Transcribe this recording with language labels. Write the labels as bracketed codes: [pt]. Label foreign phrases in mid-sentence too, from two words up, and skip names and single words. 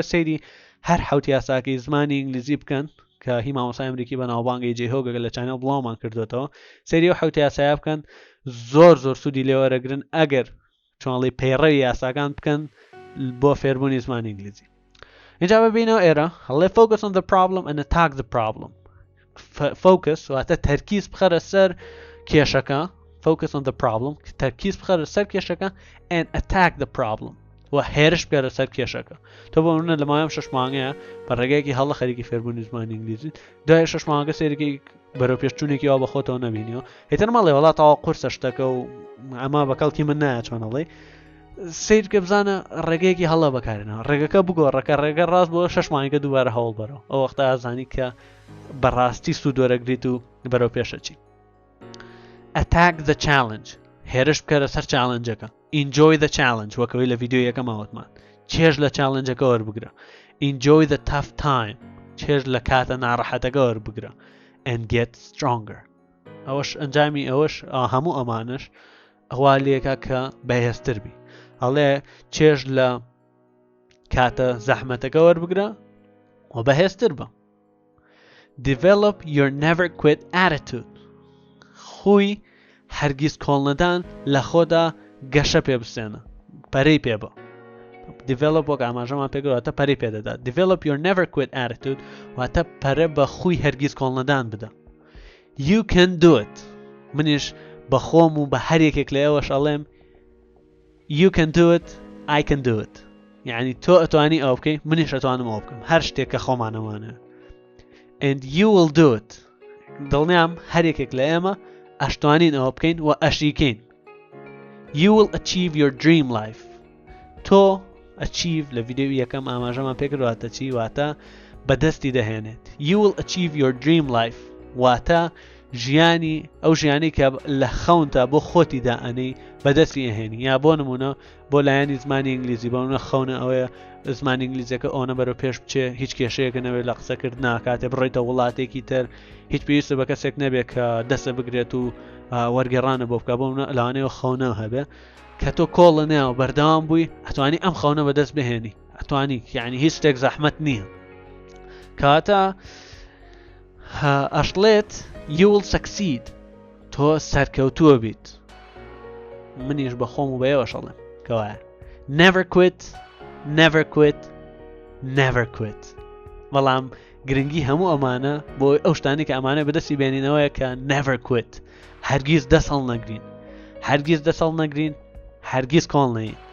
[ckb] سەیری هەر حوت یاساکەی زمانی ئینگلیزی بکەن کە هی مامۆستای ئەمریکی بە ناوبانگی جێهۆگەگە لە چانەوە بڵاومان کردوێتەوە سەیری ئەو حوت یاسایە بکەن زۆر سوودی لێوەرەگرن ئەگەر چۆنڵی پەیڕەوی یاساکان بکەن بۆ فێربوونی زمانی ئینگلیزی اینجا ببینەوە ئێرە هەڵێ [en] focus on the problem and attack the problem [ckb] focus واتە تەرکیز بخەرە سەر کێشەکە [en] focus on the [ckb] problem تەرکیز بخەرە سەر کێشەکە [en] and attack the problem [ckb] و هێرش بکەرە سەر کێشەکە تۆ بۆ منە لە ماوەیەم 6 مانگەیە بە ڕێگەیەکی هەڵە خەریکی فێربوونی زمانی ئینگلیزی دوای 6 مانگە سەیرێکی بەرەو پێشچوونێکی وا بە خۆتەوە نەبینیەوە هێتر مەڵێ وڵات تاوا قورسە شتەکە و ئەمە بەکەڵکی من نایە چۆنەڵێ سیرکە بزانە ڕێگەیەکی هەڵە بەکارێنەوە ڕێگەکە بگۆڕەکە ڕێگە ڕاست بۆ 6 مانگە دووبارە هەوڵ بەرەوە ئەو وەختە ئازانی کە بەڕاستی سوودوەرەگریت و بەرەو پێشەچی [en] attack the challenge [ckb] هێرش بکەرە سەر چالنجەکە [en] enjoy the challenge [ckb] وەکەوەی لە ڤیدیۆ یەکەم ماوەتمان چێژ لە چالنجەکە وەربگرە [en] enjoy the tough time [ckb] چێژ لە کاتە ناڕەحەتەکە وەربگرە [en] and get stronger [ckb] ئەوەش ئەنجامی ئەوەش هەموو ئەمانش ئەوا لێکە کە بەهێزتر بی هەڵێ چێژ لە کاتە زەحمەتەکە وەربگرە و بەهێزتر بە [en] develop your never quit attitude [ckb] خوی هەرگیز کۆڵ نەدان لە خۆدا گەشە پێ بسێنە پەرەی پێ بە develop وەک ئاماژەمان پێگەواتە پەرەی پێدەدات [en] develop your never quit attitude [ckb] واتە پەرە بە خوی هەرگیز کۆڵ نەدان بدە [en] you can do it [ckb] منیش بە خۆم و بە هەر یەکێک لە ئێوەش ئەڵێم [en] you can do it I can do it [ckb] یعنی تۆ ئەتوانی ئەو بکەی منیش ئەتوانم ئەو بکەم هەر شتێک کە خۆمانەوانە [en] and you will do it [ckb] دڵنیام هەر یەکێک لە ئێمە ئەشتوانین ئەوە بکەین و ئەشیکەین. [en] You will achieve your dream life. [ckb] تۆ achieve لە ڤیدیۆ یەکەم ئاماژەمان پێکردواتە چی؟ واتە بەدەستی دەهێنێت. [en] You will achieve your dream life. [ckb] واتە ژیانی ئەو ژیانی کە لە خەونتە بۆ خۆتی دائەنەی بەدەستی ئەهێنی. یا بۆ نمونە بۆ لایەنی زمانی ئینگلیزی بۆ خەونە ئەوەیە زمانی ئینگلیزیەکە ئەوە بەرەو پێش بچێ هیچ کێشەیەکە نەوێت لە قسەکردنا کاتێ بڕۆیتە وڵاتێکی تر هیچ پێویستە بە کەسێک نەبێت کە دەستە بگرێت و وەرگێڕانە بۆ بکە بۆ لەوانەیە خەونە هەبێ کە تۆ کۆڵە نێوە بەردەوام بووی ئەتوانی ئەم خەونە بەدەست بهێنی ئەتوانی یعنی هیچ شتێک زەحمەت نییە کاتە ئەشڵێت [en] you will succeed [ckb] تۆ سەرکەوتووە بیت منیش بە خۆم و بەیەوە شەڵێم کەوایە [en] never quit never quit never quit [ckb] بەڵام گرنگی هەموو ئەمانە بۆ ئەو شتانی کە ئەمانە بەدەستی بێنینەوەیە کە [en] never quit [ckb] هەرگیز دەسەڵ نەگرین هەرگیز دەسەڵ نەگرین هەرگیز کۆڵ نەین.